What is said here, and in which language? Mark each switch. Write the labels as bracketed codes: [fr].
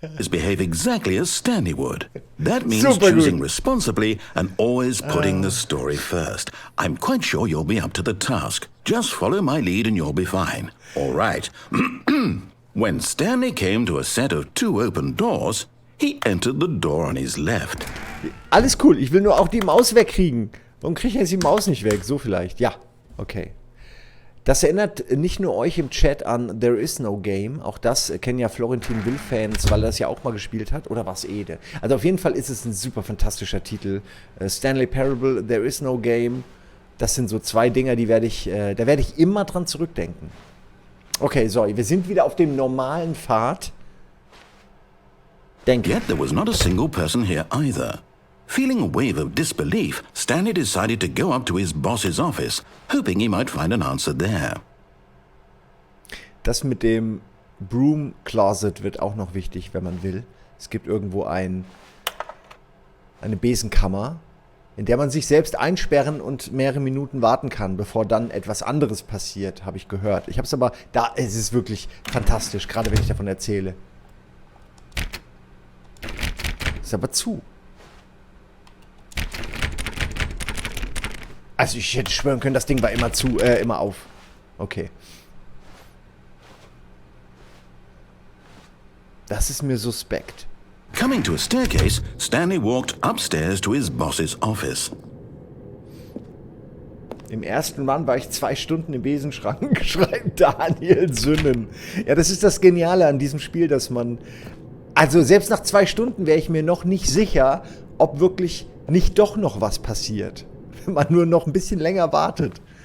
[en] behave exactly as Stanley would. That means choosing responsibly and always putting the story first. I'm quite sure you'll be up to the task. Just follow my lead and you'll be fine. All right. When Stanley came to a set of 2 open doors, he entered the door on his left. [de] Alles cool, ich will nur auch die Maus wegkriegen. Warum kriege ich jetzt die Maus nicht weg? So vielleicht. Ja, okay. Das erinnert nicht nur euch im Chat an There Is No Game. Auch das kennen ja Florentin Will-Fans, weil er das ja auch mal gespielt hat. Oder war es Ede? Also auf jeden Fall ist es ein super fantastischer Titel. Stanley Parable, There Is No Game. Das sind so 2 Dinger, da werde ich immer dran zurückdenken. Okay, so, wir sind wieder auf dem normalen Pfad. Denke. [en] Yet there was not a single person here either. Feeling a wave of disbelief, Stanley decided to go up to his boss's office, hoping he might find an answer there. [de] Das mit dem Broom Closet wird auch noch wichtig, wenn man will. Es gibt irgendwo eine Besenkammer, in der man sich selbst einsperren und mehrere Minuten warten kann, bevor dann etwas anderes passiert, habe ich gehört. Ich habe es aber, es ist wirklich fantastisch, gerade wenn ich davon erzähle. Ist aber zu. Also ich hätte schwören können, das Ding war immer zu, immer auf. Okay. Das ist mir suspekt. [en] Coming to a staircase, Stanley walked upstairs to his boss's office. [de] Im ersten Run war ich 2 Stunden im Besenschrank, schreibt Daniel Sünnen. Ja, das ist das Geniale an diesem Spiel, dass man... Also selbst nach 2 Stunden wäre ich mir noch nicht sicher, ob wirklich nicht doch noch was passiert. Wenn man nur noch ein bisschen länger wartet.